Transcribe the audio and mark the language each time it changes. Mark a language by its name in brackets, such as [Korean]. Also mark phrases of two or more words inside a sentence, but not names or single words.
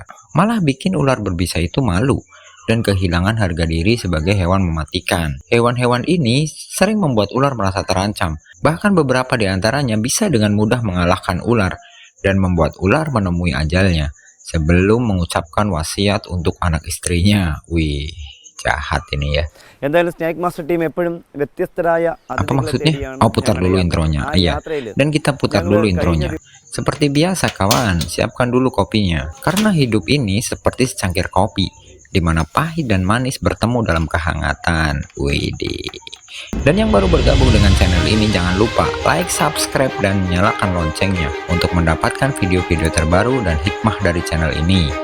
[Indonesian] Malah bikin ular berbisa itu malu dan kehilangan harga diri sebagai hewan mematikan. Hewan-hewan ini sering membuat ular merasa terancam. Bahkan beberapa di antaranya bisa dengan mudah mengalahkan ular dan membuat ular menemui ajalnya sebelum mengucapkan wasiat untuk anak istrinya. Wih, jahat ini ya. [Malayalam] എന്തായാലും [English] snake master team [Malayalam] എപ്പോഴും വ്യത്യസ്തരായ [Indonesian] Apa [Malayalam] അതിഥികളെ [Indonesian] maksudnya? [Malayalam] തേടിയാണ് [Indonesian] Oh, putar [Malayalam] ഞങ്ങളുടെ [Indonesian] dulu [Malayalam] യാത്ര. [Indonesian] intronya. [Malayalam] ആ [Indonesian] Iya. [Malayalam] യാത്രയിൽ [Indonesian] Dan kita putar [Malayalam] ഞങ്ങൾ [Indonesian] dulu [Malayalam] കഴിഞ്ഞ [Indonesian] intronya. Seperti biasa kawan, siapkan dulu kopinya. Karena hidup ini seperti secangkir kopi, di mana pahit dan manis bertemu dalam kehangatan. Widih. Dan yang baru bergabung dengan channel ini jangan lupa like, subscribe, dan nyalakan loncengnya untuk mendapatkan video-video terbaru dan hikmah dari channel ini.